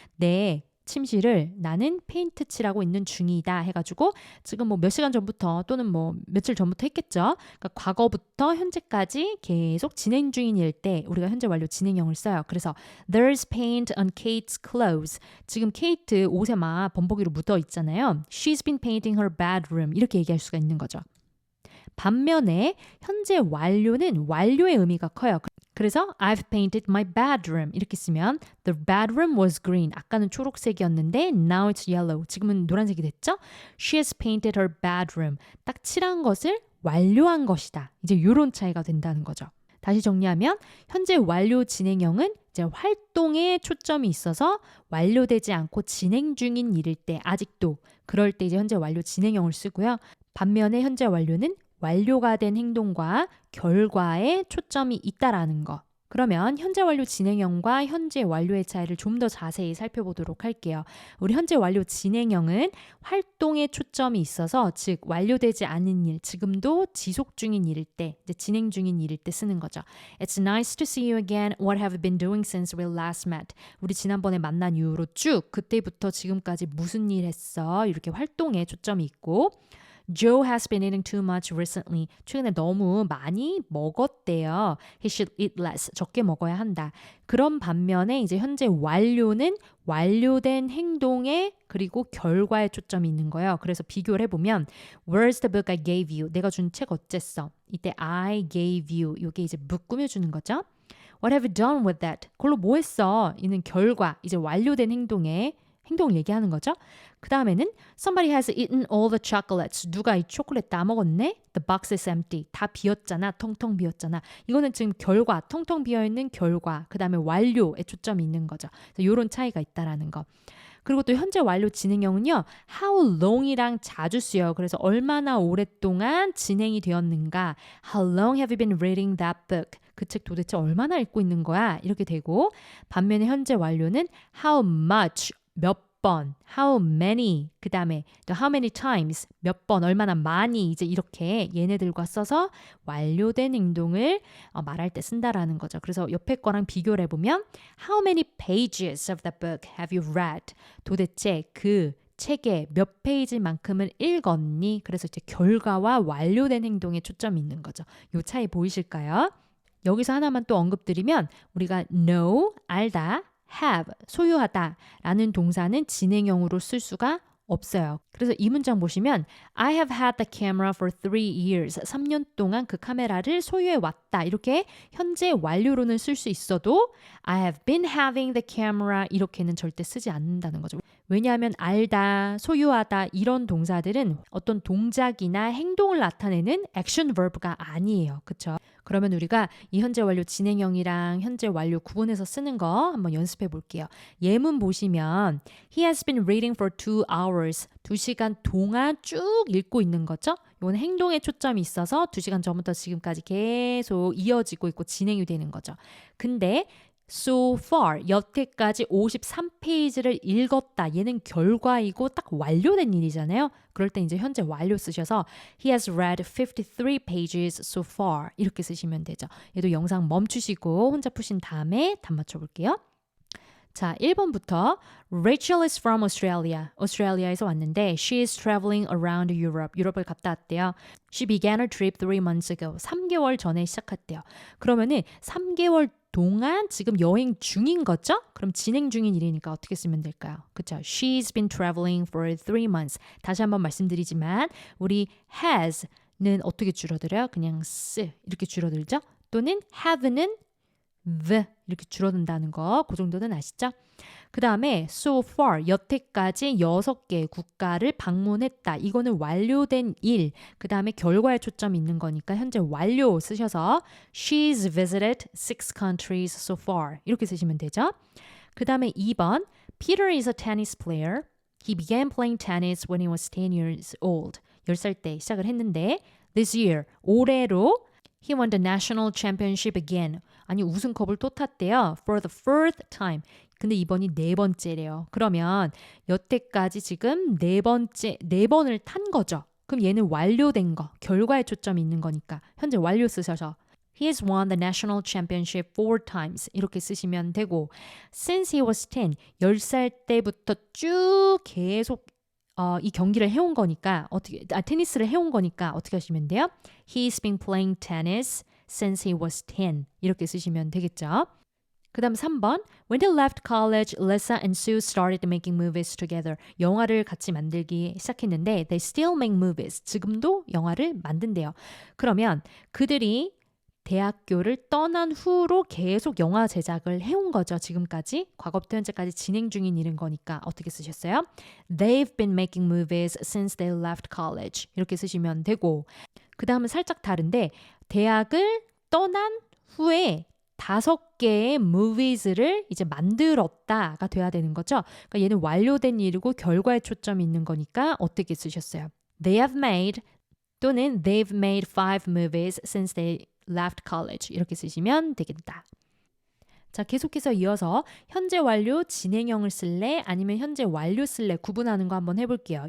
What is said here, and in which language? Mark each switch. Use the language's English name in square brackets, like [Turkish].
[Korean] 내 침실을 나는 페인트 칠하고 있는 중이다 해가지고 지금 뭐 몇 시간 전부터 또는 뭐 며칠 전부터 했겠죠. 그러니까 과거부터 현재까지 계속 진행 중인 일 때 우리가 현재 완료 진행형을 써요. 그래서 [English] There's paint on Kate's clothes. [Korean] 지금 케이트 옷에 막 범벅이로 묻어 있잖아요. [English] She's been painting her bedroom. [Korean] 이렇게 얘기할 수가 있는 거죠. 반면에 현재 완료는 완료의 의미가 커요. 그래서 [English] I've painted my bedroom [Korean] 이렇게 쓰면 [English] The bedroom was green. [Korean] 아까는 초록색이었는데 [English] now it's yellow. [Korean] 지금은 노란색이 됐죠? [English] She has painted her bedroom. [Korean] 딱 칠한 것을 완료한 것이다. 이제 이런 차이가 된다는 거죠. 다시 정리하면 현재 완료 진행형은 이제 활동에 초점이 있어서 완료되지 않고 진행 중인 일일 때 아직도 그럴 때 이제 현재 완료 진행형을 쓰고요. 반면에 현재 완료는 완료가 된 행동과 결과에 초점이 있다라는 거. 그러면 현재 완료 진행형과 현재 완료의 차이를 좀 더 자세히 살펴보도록 할게요. 우리 현재 완료 진행형은 활동에 초점이 있어서 즉 완료되지 않은 일, 지금도 지속 중인 일일 때, 이제 진행 중인 일일 때 쓰는 거죠. [English] It's nice to see you again. What have you been doing since we last met? [Korean] 우리 지난번에 만난 이후로 쭉 그때부터 지금까지 무슨 일 했어? 이렇게 활동에 초점이 있고 [English] Joe has been eating too much recently. [Korean] 최근에 너무 많이 먹었대요. [English] He should eat less. [Korean] 적게 먹어야 한다. 그런 반면에 이제 현재 완료는 완료된 행동에 그리고 결과에 초점이 있는 거예요. 그래서 비교를 해보면 [English] Where's the book I gave you? [Korean] 내가 준 책 어쨌어? 이때 [English] I gave you. [Korean] 이게 이제 꾸며주는 거죠. [English] What have you done with that? [Korean] 그걸로 뭐 했어? 이는 결과, 이제 완료된 행동을 얘기하는 거죠. 그 다음에는 [English] Somebody has eaten all the chocolates. [Korean] 누가 이 초콜릿 다 먹었네? [English] The box is empty. [Korean] 다 비었잖아. 텅텅 비었잖아. 이거는 지금 결과, 텅텅 비어있는 결과. 그 다음에 완료에 초점이 있는 거죠. 이런 차이가 있다라는 거. 그리고 또 현재 완료 진행형은요. how long이랑 자주 쓰여요. 그래서 얼마나 오랫동안 진행이 되었는가. [English] How long have you been reading that book? [Korean] 그 책 도대체 얼마나 읽고 있는 거야? 이렇게 되고 반면에 현재 완료는 [English] how much, [Korean] 몇 번, [English] how many, [Korean] 그 다음에 또 [English] how many times, [Korean] 몇 번, 얼마나 많이 이제 이렇게 얘네들과 써서 완료된 행동을 말할 때 쓴다라는 거죠. 그래서 옆에 거랑 비교를 해보면 [English] how many pages of the book have you read? [Korean] 도대체 그 책의 몇 페이지만큼을 읽었니? 그래서 이제 결과와 완료된 행동에 초점이 있는 거죠. 요 차이 보이실까요? 여기서 하나만 또 언급드리면 우리가 know, 알다, have, 소유하다 라는 동사는 진행형으로 쓸 수가 없어요. 그래서 이 문장 보시면 [English] I have had the camera for 3 years. [Korean] 3년 동안 그 카메라를 소유해 왔다. 이렇게 현재 완료로는 쓸 수 있어도 [English] I have been having the camera [Korean] 이렇게는 절대 쓰지 않는다는 거죠. 왜냐하면 알다, 소유하다 이런 동사들은 어떤 동작이나 행동을 나타내는 액션 verb가 아니에요. 그렇죠? 그러면 우리가 이 현재 완료 진행형이랑 현재 완료 구분해서 쓰는 거 한번 연습해 볼게요. 예문 보시면 [English] He has been reading for 2 hours. [Korean] 2시간 동안 쭉 읽고 있는 거죠. 이건 행동에 초점이 있어서 2시간 전부터 지금까지 계속 이어지고 있고 진행이 되는 거죠. 근데 [English] so far, [Korean] 여태까지 53페이지를 읽었다. 얘는 결과이고 딱 완료된 일이잖아요. 그럴 때 이제 현재 완료 쓰셔서 [English] He has read 53 pages so far [Korean] 이렇게 쓰시면 되죠. 얘도 영상 멈추시고 혼자 푸신 다음에 답 맞춰볼게요. 자, 1번부터 [English] Rachel is from Australia. [Korean] 오스트레일리아에서 왔는데 [English] She is traveling around Europe. [Korean] 유럽을 갔다 왔대요. She began her trip 3 months ago. 3개월 전에 시작했대요. 그러면은 3개월 동안 지금 여행 중인 거죠? 그럼 진행 중인 일이니까 어떻게 쓰면 될까요? 그렇죠? [English] She's been traveling for 3 months. [Korean] 다시 한번 말씀드리지만 우리 has는 어떻게 줄어들어요? 그냥 s 이렇게 줄어들죠? 또는 have는 the 이렇게 줄어든다는 거, 그 정도는 아시죠? 그 다음에 [English] so far, [Korean] 여태까지 6개의 국가를 방문했다. 이거는 완료된 일, 그 다음에 결과에 초점이 있는 거니까 현재 완료 쓰셔서 [English] She's visited 6 countries so far. [Korean] 이렇게 쓰시면 되죠. [English] 그 다음에 2번, Peter is a tennis player. He began playing tennis when he was 10 years old. [Korean] 10살 때 시작을 했는데 [English] this year, [Korean] 올해로 [English] He won the national championship again. [Korean] 아니 우승컵을 또 탔대요. [English] For the fourth time. [Korean] 근데 이번이 4번째래요. 그러면 여태까지 지금 4번을 탄 거죠. 그럼 얘는 완료된 거, 결과에 초점이 있는 거니까 현재 완료 쓰셔서 [English] He has won the national championship 4 times. [Korean] 이렇게 쓰시면 되고 [English] Since he was 10, [Korean] 10살 때부터 쭉 계속 이 경기를 해온 거니까 테니스를 해온 거니까 어떻게 하시면 돼요? [English] He's been playing tennis since he was 10. [Korean] 이렇게 쓰시면 되겠죠. [English] 그 다음 3번 When they left college, Lisa and Sue started making movies together. [Korean] 영화를 같이 만들기 시작했는데 [English] They still make movies. [Korean] 지금도 영화를 만든대요. 그러면 그들이 대학교를 떠난 후로 계속 영화 제작을 해온 거죠. 지금까지. 과거부터 현재까지 진행 중인 일인 거니까 어떻게 쓰셨어요? [English] They've been making movies since they left college. [Korean] 이렇게 쓰시면 되고 그 다음은 살짝 다른데 대학을 떠난 후에 5개의 movies를 이제 만들었다가 돼야 되는 거죠. 그러니까 얘는 완료된 일이고 결과에 초점이 있는 거니까 어떻게 쓰셨어요? [English] They have made [Korean] 또는 [English] they've made 5 movies since they left college [Korean] 이렇게 쓰시면 되겠다. 자, 계속해서 이어서 현재 완료 진행형을 쓸래 아니면 현재 완료 쓸래 구분하는 거 한번 해볼게요.